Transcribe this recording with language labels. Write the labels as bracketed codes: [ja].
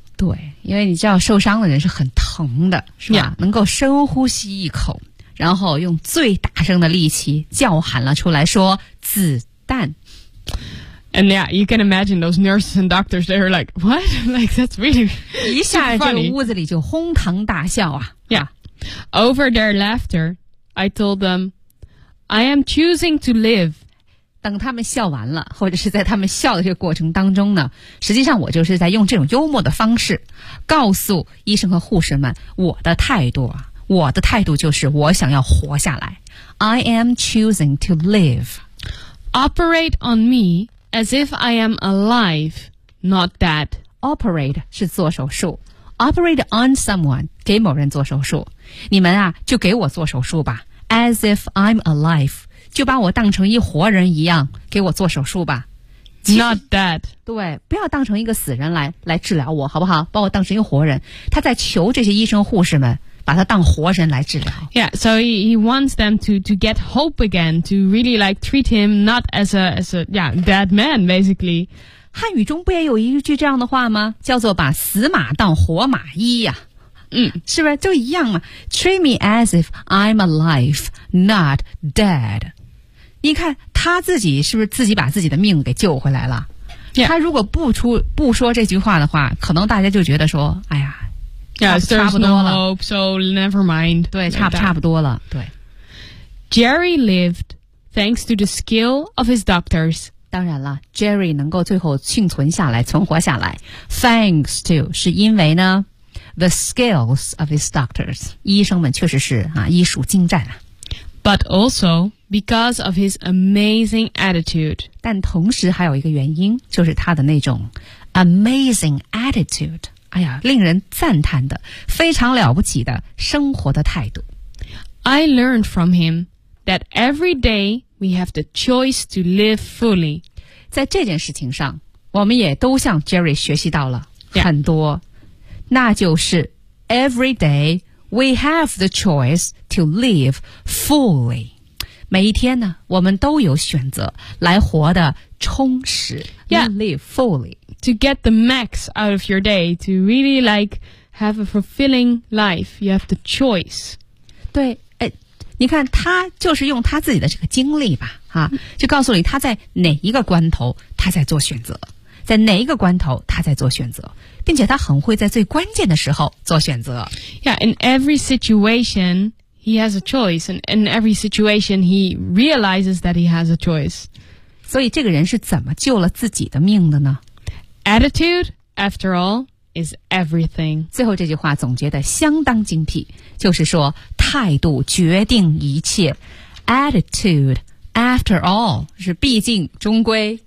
[zh] 对，因为你知道受伤的人是很疼的，是吧？ [en] Yeah. [zh] 能够深呼吸一口，然后用最大声的力气叫喊了出来，说子弹。 [en] And yeah, you can imagine those nurses and doctors, they were like, what? Like, that's really funny. [zh] 一下这个屋子里就哄堂大笑啊。 [en] Yeah. Over their laughter, I told them, I am choosing to live. [zh] 等他们笑完了，或者是在他们笑的这个过程当中呢，实际上我就是在用这种幽默的方式告诉医生和护士们我的态度啊。我的态度就是我想要活下来。 [en] I am choosing to live. Operate on me. As if I am alive, not dead. [zh] Operate 是做手术。 [en] Operate on someone, [zh] 给某人做手术。你们啊，就给我做手术吧。 [en] As if I'm alive, [zh] 就把我当成一活人一样，给我做手术吧。 [en] Not dead. [zh] 对，不要当成一个死人来治疗我，好不好？把我当成一活人。他在求这些医生护士们，把他当活人来治疗。 [en] Yeah, so he wants them to get hope again, to really like treat him not as a dead man, basically. [zh] 汉语中不也有一句这样的话吗？叫做把死马当活马医呀、啊。嗯，是不是都一样嘛 ？ [en] Treat me as if I'm alive, not dead. [zh] 你看他自己是不是自己把自己的命给救回来了？ [en] Yeah. [zh] 他如果不说这句话的话，可能大家就觉得说，哎呀， [en] yes, [zh] 差不多了。 [en] There's no hope, so never mind. [zh] 对，差不多了。对。 [en] Jerry lived thanks to the skill of his doctors. [zh] 当然了 ，Jerry 能够最后幸存下来，存活下来 ，thanks to 是因为呢。 [en] The skills of his doctors. [zh] 医生们确实是啊，医术精湛啊。 [en] But also because of his amazing attitude. [zh] 但同时还有一个原因，就是他的那种 [en] amazing attitude. [zh] 哎呀，令人赞叹的，非常了不起的生活的态度。 [en] I learned from him that every day we have the choice to live fully. [zh] 在这件事情上，我们也都向 Jerry 学习到了很多、 [en] yeah. [zh] 那就是 [en] every day we have the choice to live fully. [zh] 每一天呢，我们都有选择来活得充实 [en] Yeah, live fully. To get the max out of your day, to really like have a fulfilling life, you have the choice. [zh] 对，哎，你看他就是用他自己的这个经历吧，哈，就告诉你他在哪一个关头他在做选择。在哪一个关头他在做选择并且他很会在最关键的时候做选择 [en] Yeah, in every situation he has a choice and in every situation he realizes that he has a choice [zh] 所以这个人是怎么救了自己的命的呢 [en] Attitude, after all, is everything [zh] 最后这句话总结得相当精辟就是说态度决定一切 [en] Attitude, after all [zh] 是毕竟终归、